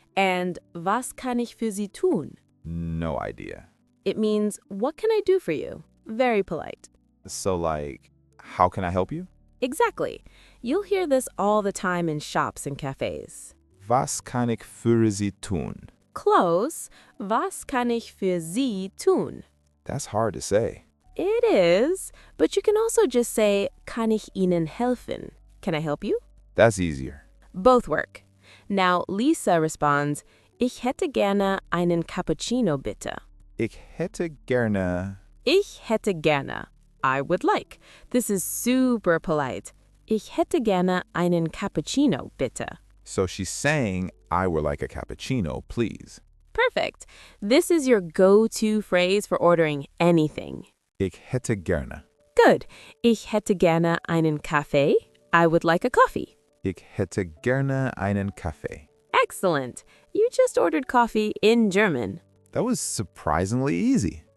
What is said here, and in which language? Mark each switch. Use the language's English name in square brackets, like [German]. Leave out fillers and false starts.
[German] And was kann ich für Sie tun? [English] No idea. It means, what can I do for you? Very polite. So, like, how can I help you? Exactly. You'll hear this all the time in shops and cafes. [German] Was kann ich für Sie tun? Close. Was kann ich für Sie tun? [English] That's hard to say. It is, but you can also just say, [German] kann ich Ihnen helfen? [English] Can I help you? That's easier. Both work. Now, Lisa responds, [German] ich hätte gerne einen Cappuccino bitte. Ich hätte gerne. Ich hätte gerne. [English] I would like. This is super polite. [German] Ich hätte gerne einen Cappuccino bitte. [English] So she's saying, I would like a cappuccino, please. Perfect. This is your go-to phrase for ordering anything. [German] Ich hätte gerne. [English] Good. [German] Ich hätte gerne einen Kaffee. [English] I would like a coffee. [German] Ich hätte gerne einen Kaffee. [English] Excellent. You just ordered coffee in German. That was surprisingly easy.